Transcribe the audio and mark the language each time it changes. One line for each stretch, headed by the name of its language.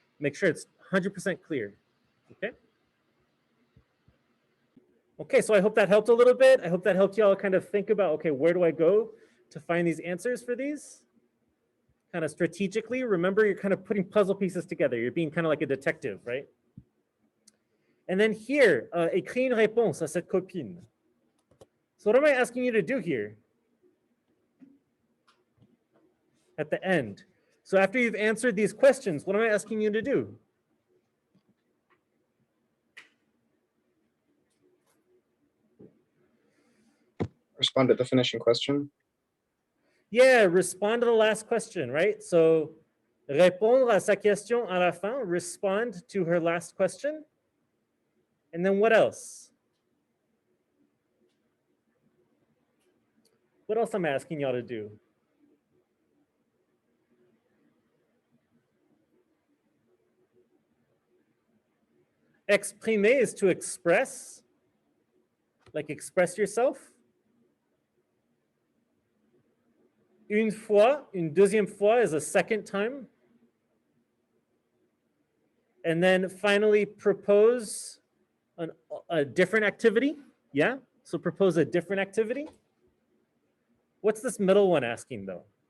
English: Make sure it's 100% clear, okay? Okay, so I hope that helped a little bit. I hope that helped y'all kind of think about, okay, where do I go to find these answers for these? Kind of strategically, remember you're kind of putting puzzle pieces together. You're being kind of like a detective, right? And then here,
French: écris une réponse à cette copine.
English: So what am I asking you to do here? At the end. So after you've answered these questions, what am I asking you to do? Respond to the finishing question. Yeah, respond to the last question, right? So
French: répondre à sa question à la fin,
English: respond to her last question. And then what else? What else am I asking y'all to do? Exprimer is to express, like express yourself.
French: Une fois, une deuxième fois
English: is a second time. And then finally propose a different activity. Yeah, so propose a different activity. What's this middle one asking though?